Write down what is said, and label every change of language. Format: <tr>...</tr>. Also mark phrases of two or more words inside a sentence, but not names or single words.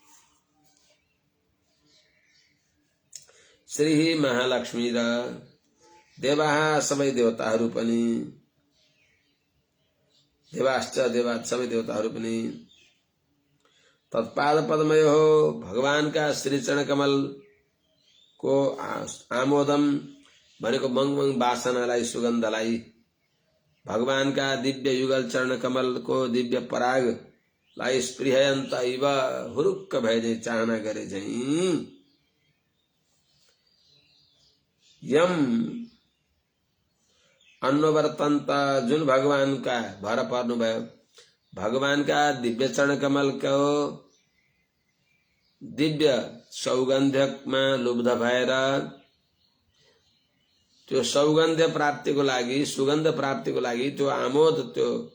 <ne>श्री महालक्ष्मी र देवाः सबै देवताहरू पनि,</ne> <sa>देवाश्च देवात्</sa> <ne>सबै देवताहरू पनि</ne> <sa>तत्पाद पद्मयो</sa> <ne>भगवानका श्री चरण कमल को आमोदम भनेको मङमङ वासनालाई, सुगन्धलाई, भगवानका दिव्य युगल चरण कमल को दिव्य परागलाई</ne> <sa>स्पृहयन्त इव</sa> <ne>हुरुक्क भए झैं चाहना गरे झैं यम अन्ववर्तन्त जुन भगवानका भर पर्नु भयो, भगवानका दिव्य चरण कमल को दिव्य सौगन्ध्यमा लुब्ध भएर त्यो सौगन्ध्य प्राप्तिको लागि, सुगन्ध प्राप्तिको लागि, त्यो आमोद, त्यो</ne>